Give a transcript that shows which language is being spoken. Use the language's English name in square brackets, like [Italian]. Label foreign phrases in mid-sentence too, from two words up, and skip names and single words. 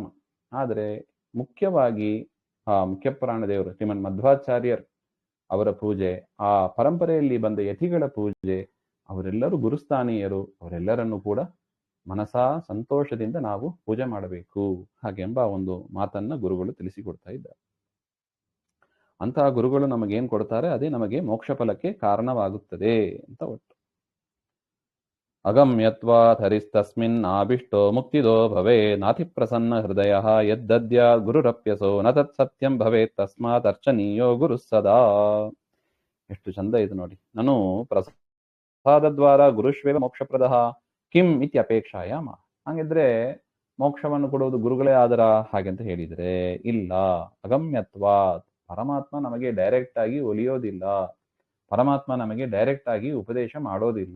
[Kannada] ಆದರೆ ಮುಖ್ಯವಾಗಿ ಮುಖ್ಯ ಪ್ರಾಣದೇವರು ಶ್ರೀಮನ್ ಮಧ್ವಾಚಾರ್ಯರ್ ಅವರ ಪೂಜೆ, ಆ ಪರಂಪರೆಯಲ್ಲಿ ಬಂದ ಯತಿಗಳ ಪೂಜೆ, ಅವರೆಲ್ಲರೂ ಗುರುಸ್ಥಾನೀಯರು, ಅವರೆಲ್ಲರನ್ನು ಕೂಡ ಮನಸಾ ಸಂತೋಷದಿಂದ ನಾವು ಪೂಜೆ ಮಾಡಬೇಕು ಹಾಗೆಂಬ ಒಂದು ಮಾತನ್ನ ಗುರುಗಳು ತಿಳಿಸಿಕೊಡ್ತಾ ಇದ್ದಾರೆ. ಅಂತಹ ಗುರುಗಳು ನಮಗೇನ್ ಕೊಡ್ತಾರೆ ಅದೇ ನಮಗೆ ಮೋಕ್ಷ ಫಲಕ್ಕೆ ಕಾರಣವಾಗುತ್ತದೆ ಅಂತ ಒಟ್ಟು. [Sanskrit] ಅಗಮ್ಯತ್ವಾತ್ ಹರಿಸ್ತಸ್ಮಿನ್ ಆಭಿಷ್ಟೋ ಮುಕ್ತಿದೋ ಭವೇ ನಾತಿ ಪ್ರಸನ್ನ ಹೃದಯ ಯದ್ದದ್ಯ ಗುರುರಪ್ಯಸೋ ನ ತತ್ ಸತ್ಯಂ ಭವೇತ್ ತಸ್ಮಾತ್ ಅರ್ಚನೀಯೋ ಗುರು ಸದಾ. [Kannada] ಎಷ್ಟು ಚಂದ ಇದು ನೋಡಿ. [Sanskrit] ನಾನು ಪ್ರಸಾದದ್ವಾರ ಗುರುಶ್ವೇವ ಮೋಕ್ಷಪ್ರದಃ ಕಿಂ ಇತ್ಯಪೇಕ್ಷಾಯಾಮ. [Kannada] ಹಾಗಿದ್ರೆ ಮೋಕ್ಷವನ್ನು ಕೊಡುವುದು ಗುರುಗಳೇ ಆದರ ಹಾಗೆಂತ ಹೇಳಿದ್ರೆ ಇಲ್ಲ. ಅಗಮ್ಯತ್ವಾತ್, ಪರಮಾತ್ಮ ನಮಗೆ ಡೈರೆಕ್ಟ್ ಆಗಿ ಒಲಿಯೋದಿಲ್ಲ, ಪರಮಾತ್ಮ ನಮಗೆ ಡೈರೆಕ್ಟ್ ಆಗಿ ಉಪದೇಶ ಮಾಡೋದಿಲ್ಲ.